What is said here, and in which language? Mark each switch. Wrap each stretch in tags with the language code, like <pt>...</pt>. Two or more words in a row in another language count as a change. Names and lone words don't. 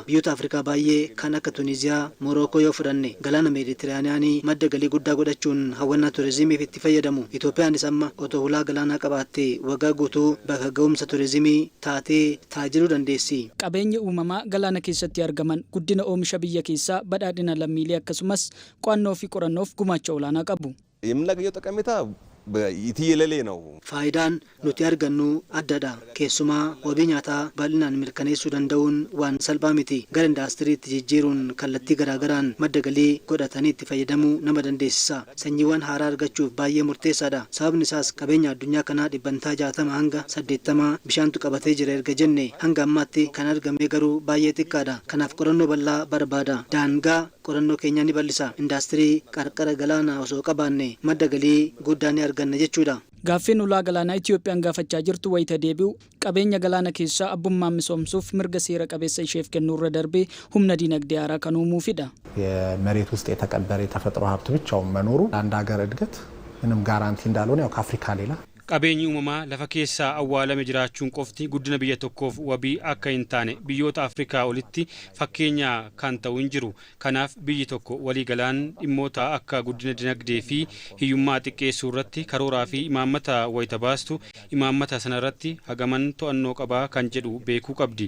<om>Biyyoota Afrikaa baay'ee kan akka Tuniziyaa, Morookoo yoo fudhanne galaana Meeditiraaniyaanii madda galii guddaa godhachuun hawwannaa turizimiif itti fayyadamu. Itoophiyaanis amma otoo hulaa galaanaa qabaattee waggaa guutuu bakka ga'umsa turizimii taatee taajiruu dandeessi. Qabeenya uumamaa galaana keessatti argaman guddina oomisha biyya keessaa badhaadhina lammiilee akkasumas qo'annoo fi qorannoof gumaacha olaanaa qabu.</om> <am>የምናገኘው ጠቀሜታ ይትየለሌ ነው።</am> <om>Faayidaan nuti argannu addadha. Keessumaa wabii nyaataa bal'inaan mirkaneessuu danda'uun waan salphaa miti. Gara indaastiriitti jijjiiruun kallattii garaagaraan madda galii godhatanii itti fayyadamuu nama dandeessisa. Sanyiiwwan haaraa argachuuf baay'ee murteessaadha. Sababni isaas qabeenya addunyaa kanaa dhibbantaa 60 hanga 80 bishaantu qabatee jira erga jenne hanga ammaatti kan argame garuu baay'ee xiqqaadha. Kanaaf qorannoo bal'aa barbaada. Daangaa qorannoo keenya ni bal'isa. Indaastirii qarqara galaanaa osoo qabaanne madda galii guddaa ni arganna jechuudha. Gaaffiin ulaa galaanaa Itoophiyaan gaafachaa jirtu wayita deebi'u qabeenya galaana keessaa abbummaan misoomsuuf mirga seera qabeessa isheef kennuurra darbee humna dinagdee haaraa kan uumuufidha.</om> <am>የመሬት ውስጥ የተቀበረ የተፈጥሮ ሀብት ብቻውን መኖሩ አንድ ሀገር እድገት ምንም ጋራንቲ እንዳልሆነ ያው ከአፍሪካ ሌላ</am> <om>qabeenyi uumamaa lafa keessaa awwaalame jiraachuun qofti guddina biyya tokkoof wabii akka hin taane biyyoota Afrikaa olitti fakkeenya kan ta'u hin jiru. Kanaaf biyyi tokko waliigalaan dhimmoota akka guddina dinagdee fi hiyyummaa xiqqeessuu irratti karooraa fi imaammata wayita baastu imaammata sana irratti hagaman to'annoo qabaa kan jedhu beekuu qabdi.</om>